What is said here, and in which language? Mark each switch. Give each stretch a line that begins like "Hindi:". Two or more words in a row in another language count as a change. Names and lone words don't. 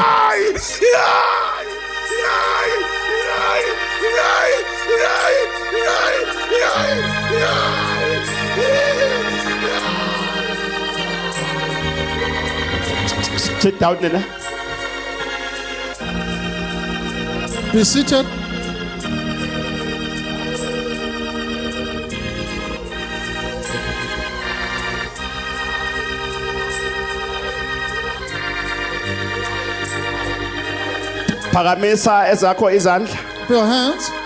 English: sit down nina Be seated.
Zulu: phakamisa ezakho izandla
English: Put your hands.